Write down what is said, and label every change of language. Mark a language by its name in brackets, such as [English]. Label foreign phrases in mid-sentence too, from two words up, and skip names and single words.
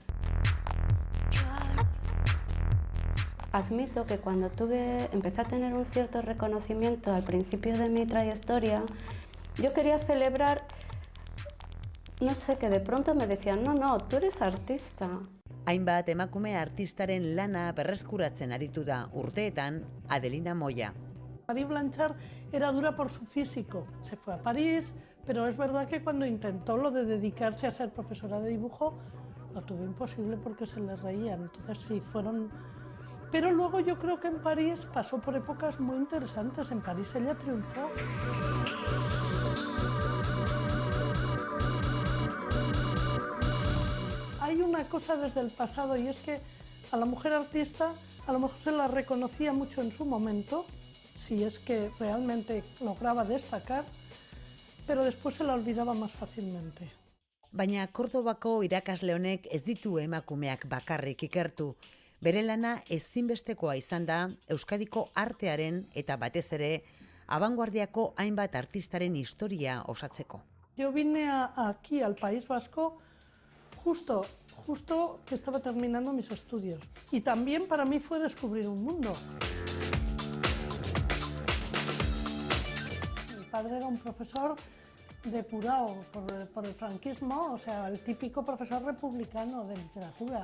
[Spanish] Admito que cuando empecé a tener un cierto reconocimiento al principio de mi trayectoria, yo quería celebrar, no sé, que de pronto me decían, no, tú eres artista. [Basque] Hainbat emakume artistaren lana berreskuratzen aritu da urteetan Adelina Moya. [Spanish] Marie Blanchard era dura por su físico, se fue a París, pero es verdad que cuando intentó lo de dedicarse a ser profesora de dibujo, lo tuvo imposible porque se le reían, entonces sí, fueron... Pero luego yo creo que en París pasó por épocas muy interesantes, en París ella triunfó. Hay una cosa desde el pasado y es que a la mujer artista a lo mejor se la reconocía mucho en su momento, si es que realmente lograba destacar, pero después se la olvidaba más fácilmente. [Basque] Baina Kordobako irakasle honek ez ditu emakumeak bakarrik ikertu. Bere lana ezinbestekoa izan da Euskadiko artearen eta batez ere abanguardiako hainbat artistaren historia osatzeko. [Spanish] Yo vine aquí al País Vasco justo que estaba terminando mis estudios. Y también para mí fue descubrir un mundo. Mi padre era un profesor depurado por el franquismo, o sea, el típico profesor republicano de literatura.